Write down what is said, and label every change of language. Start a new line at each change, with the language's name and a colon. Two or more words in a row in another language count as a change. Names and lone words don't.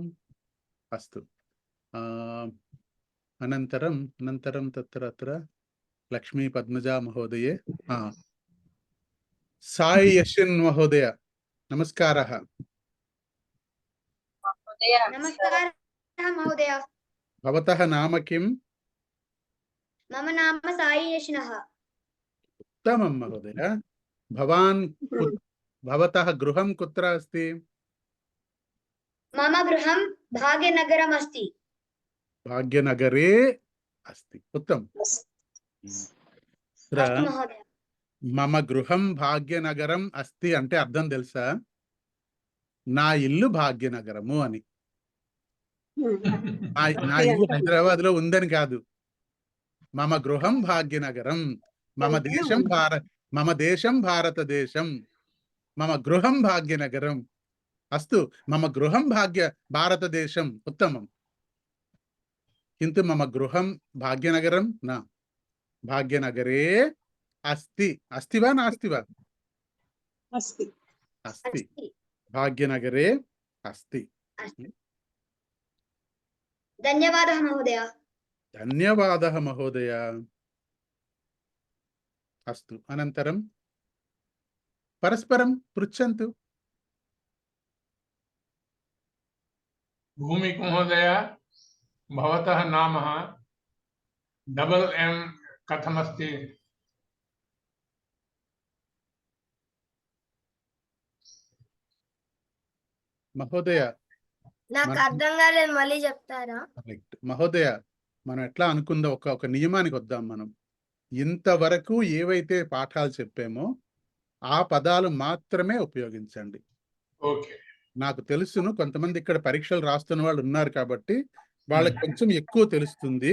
Sanskrit: అస్తు, అనంతరం తత్ర లక్ష్మీ పద్మజా మహోదయే. సాయి యశ్విన్ మహోదయ నమస్కారः. నమస్కారः మహోదయ. భవతः నామ కిం? మమ నామ సాయి యశ్నః. उत्तमं महोदय. भवान् भवतः गृहं कुत्र अस्ति? मम गृहं भाग्यनगरम् अस्ति. भाग्यनगरे अस्ति. उत्तमं. अस्तु महोदय. మమ గృహం భాగ్యనగరం అస్తి
Telugu: అంటే అర్థం తెలుసా? నా ఇల్లు భాగ్యనగరము అని. నా ఇల్లు హైదరాబాద్ లో ఉందని కాదు.
Sanskrit: మమ గృహం భాగ్యనగరం. మమ దేశం భారతదేశం. మమ గృహం భాగ్యనగరం. అస్తు, మమ గృహం భారతదేశం. ఉత్తమం. కింటు మమ గృహం భాగ్యనగరం నా. భాగ్యనగరే अस्ति. अस्ति वा नास्ति वा? अस्ति। अस्ति, भाग्यनगरे अस्ति. धन्यवादः महोदय. धन्यवादः महोदय. अस्तु, अनन्तरं परस्परं पृच्छन्तु. भूमिक महोदय, भवतः नाम
English: double M
Sanskrit: कथमस्ति? महोदय,
Telugu: నాకు మన- అర్థం కాలేదు, మళ్ళీ చెప్తారా? కరెక్ట్. మహోదయ, మనం ఎట్లా అనుకుందాం, ఒక నియమానికి వద్దాం. మనం ఇంతవరకు ఏవైతే పాఠాలు చెప్పామో ఆ పదాలు మాత్రమే ఉపయోగించండి. ఓకే. నాకు తెలుసును, కొంతమంది ఇక్కడ పరీక్షలు రాస్తున్న వాళ్ళు ఉన్నారు కాబట్టి వాళ్ళకి కొంచెం ఎక్కువ తెలుస్తుంది.